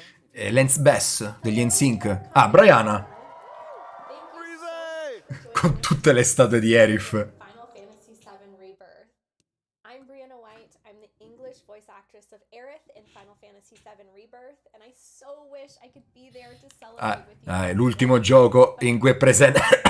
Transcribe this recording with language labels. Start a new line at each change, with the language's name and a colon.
Italian: E Lance Bass degli NSYNC. Ah, Brianna. Con tutte le statue di Erif.
English: Final Fantasy VII Rebirth. I'm Brianna White. I'm the English voice actress of Aerith in Final Fantasy VII Rebirth, and I so wish I could be there to celebrate with you.
Italian: È l'ultimo gioco in cui è presente.